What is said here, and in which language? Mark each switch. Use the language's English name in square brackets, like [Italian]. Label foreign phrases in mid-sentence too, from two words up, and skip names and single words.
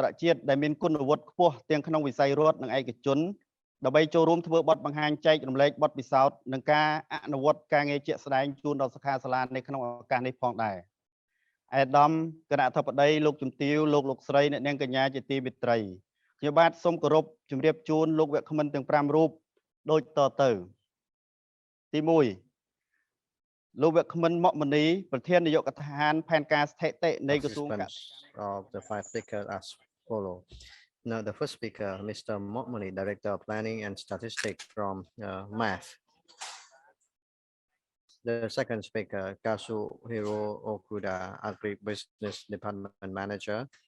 [Khmer] ជាតិដែលមានគុណវុឌ្ឍិខ្ពស់ទាំងក្នុងវិស័យរដ្ឋនិងឯកជនដើម្បីចូលរួមធ្វើបទបង្ហាញចែករំលែកបទពិសោធន៍និងការអនុវត្តការងារជាក់ស្ដែងជូនដល់សិក្ខាសាលានៅក្នុងឱកាសនេះផងដែរអាដាមគណៈអធិបតីលោកជំទាវលោកស្រីអ្នកនាងកញ្ញាជាទីមេត្រីខ្ញុំបាទសូមគោរពជម្រាបជូនលោកវគ្គមិនទាំង 5 រូបដូចតទៅទី 1 លោកវគ្គមិនមកមនីប្រធាននាយកដ្ឋានផែនការស្ថិតិនៃក្រសួង [English] of the 5 speakers as follow. Now, the first speaker, Mr. Mokmani, Director of Planning and Statistics from Math. The second speaker, Kazuhiro Okuda, Agribusiness Department Manager.